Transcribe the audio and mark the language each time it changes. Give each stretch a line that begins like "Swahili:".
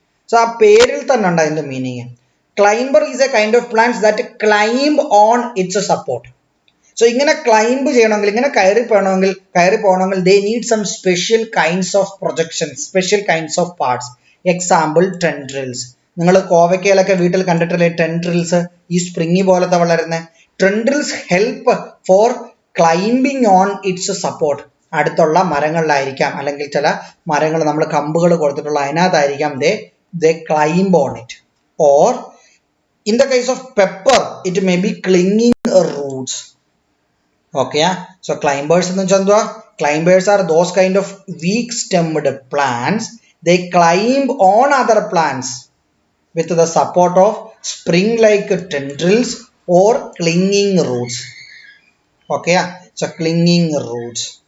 Malayalam: So ആ പേരിൽ തന്നെ ഉണ്ട് അതിന്റെ meaning.
English: Climber is a kind of plants that climb on its support.
Malayalam: So ഇങ്ങനെ ക്ലൈംബ് ചെയ്യണമെങ്കിൽ, ഇങ്ങനെ കയറി പോകണമെങ്കിൽ
English: they need some special kinds of projections, special kinds of parts. Example, tendrils.
Malayalam: നിങ്ങൾ കോവയ്ക്കയിലൊക്കെ വീട്ടിൽ കണ്ടിട്ടില്ലേ ടെൻഡ്രിൽസ്, ഈ സ്പ്രിംഗ് പോലത്തെ വളരുന്ന tendrils
English: Help for climbing on its support.
Malayalam: അടുത്തുള്ള മരങ്ങളിലായിരിക്കാം, അല്ലെങ്കിൽ ചില മരങ്ങൾ നമ്മൾ കമ്പുകൾ കൊടുത്തിട്ടുള്ള അതിനകത്തായിരിക്കാം
English: they climb on it. Or in the case of pepper, it may be clinging roots.
Malayalam: Okay, so climbers എന്ന് വെച്ചാൽ എന്തുവാ?
English: Climbers are those kind of weak stemmed plants. They climb on other plants with the support of spring-like tendrils or clinging roots. Okay, so clinging roots.